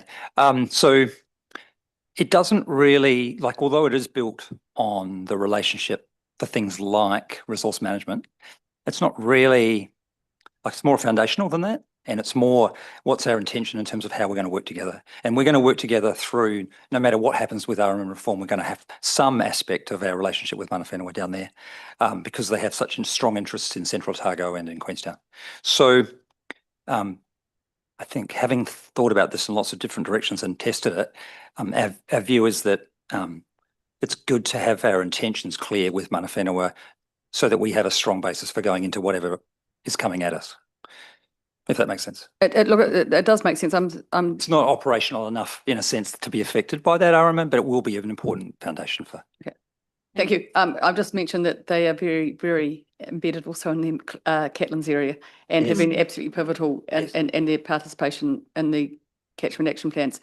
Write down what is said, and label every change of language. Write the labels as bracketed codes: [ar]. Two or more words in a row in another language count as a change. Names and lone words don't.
[en] So it doesn't really, although it is built on the relationship for things like resource management, it's not really, it's more foundational than that. And it's more, what's our intention in terms of how we're going to work together? And we're going to work together through, no matter what happens with RMM reform, we're going to have some aspect of our relationship with [mi] mana whenua [en] down there because they have such strong interests in Central Otago and in Queenstown. So I think having thought about this in lots of different directions and tested it, our view is that it's good to have our intentions clear with [mi] mana whenua [en] so that we have a strong basis for going into whatever is coming at us. If that makes sense. It does make sense. It's not operational enough in a sense to be affected by that RMM, but it will be an important foundation for. Okay. Thank you. I've just mentioned that they are very, very embedded also in the Catlins area and have been absolutely pivotal in their participation in the catchment action plans.